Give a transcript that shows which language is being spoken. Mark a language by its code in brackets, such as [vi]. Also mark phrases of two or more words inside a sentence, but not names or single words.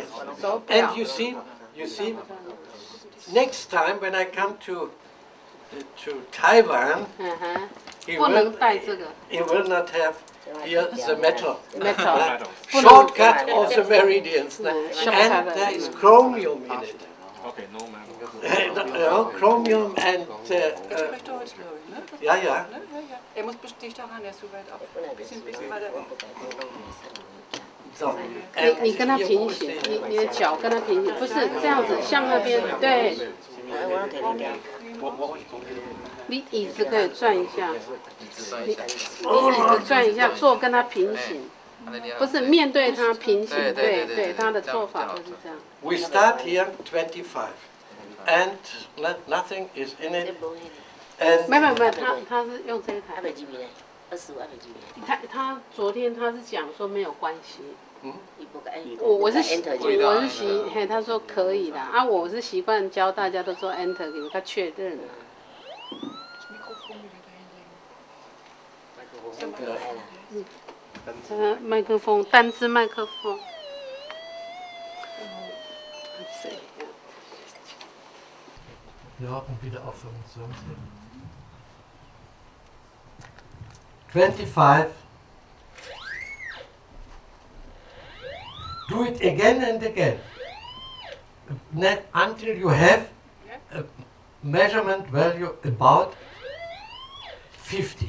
[en] And you see, next time when I come to Taiwan, he will not have here the metal. Shortcut of the meridians. And there is chromium in it. Okay, no matter. No, chromium and... [de] ja, ja. Er muss dicht daran, er ist so weit ab. Bisschen weiter. [zh] 你跟他平行，你的脚跟他平行，不是这样子，向那边对。你椅子可以转一下，你椅子转一下，坐跟他平行，不是面对他平行，对，他的做法就是这样。 [en] We start here 25, and nothing is in it. And [zh] 没有，他是用这一台。他昨天他是讲说没有关系。我是习，他说可以的啊，我是习惯教大家都说 enter 给他确认了。麦克风，单支麦克风。 [de] Ja, und wieder aufhören. 25. [en] Do it again and again until you have a measurement value about 50.